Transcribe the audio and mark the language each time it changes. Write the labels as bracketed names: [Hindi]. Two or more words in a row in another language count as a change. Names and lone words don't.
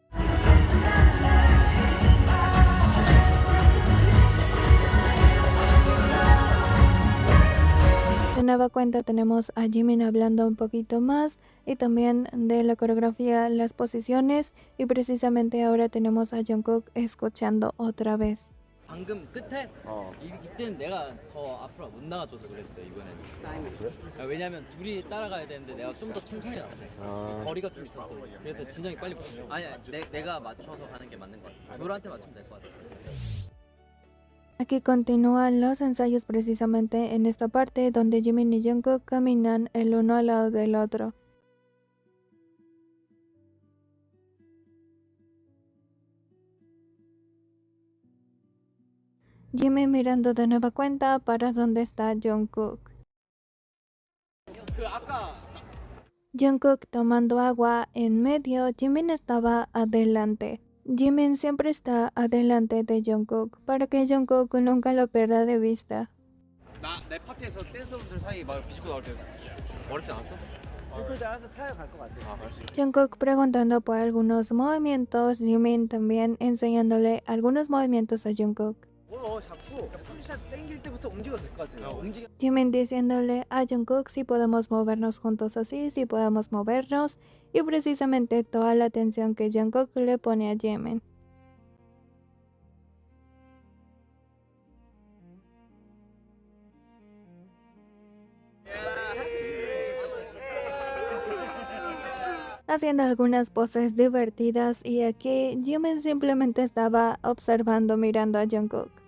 [Spanish] De nueva cuenta tenemos a Jimin hablando un poquito más y también de la coreografía, las posiciones y precisamente ahora tenemos a Jungkook escuchando otra vez. [Korean] 방금 끝에 이때는 내가 더 앞으로 못 나가줘서 그랬어요 이번에는. 왜냐면 둘이 따라가야 되는데 내가 좀 더 천천히 나왔어요. 거리가 좀 있었어. 그래서 진영이 빨리 아니 내가 맞춰서 가는 게 맞는 것 같아. 둘한테 맞추면 될 것 같아. [Spanish] Aquí continúan los ensayos precisamente en esta parte donde Jimin y Jungkook caminan el uno al lado del otro. Jimin mirando de nueva cuenta para donde está Jungkook. Jungkook tomando agua en medio, Jimin estaba adelante. Jimin siempre está adelante de Jungkook para que Jungkook nunca lo pierda de vista. [Korean] 내 파티에서 댄서분들 사이 막 비집고 나올 때 어렵지 않았어? 싱크대 알아서 타야 갈 것 같아. [Spanish] Jungkook preguntando por algunos movimientos, Jimin también enseñándole algunos movimientos a Jungkook. [Korean] 잡고 풀샷 땡길 때부터 움직여도 될 것 같아요. [Spanish] Jimin diciéndole a Jungkook si podemos movernos juntos así, si podemos movernos, y precisamente toda la atención que Jungkook le pone a Jimin. Haciendo algunas poses divertidas, y aquí Jimin simplemente estaba observando, mirando a Jungkook.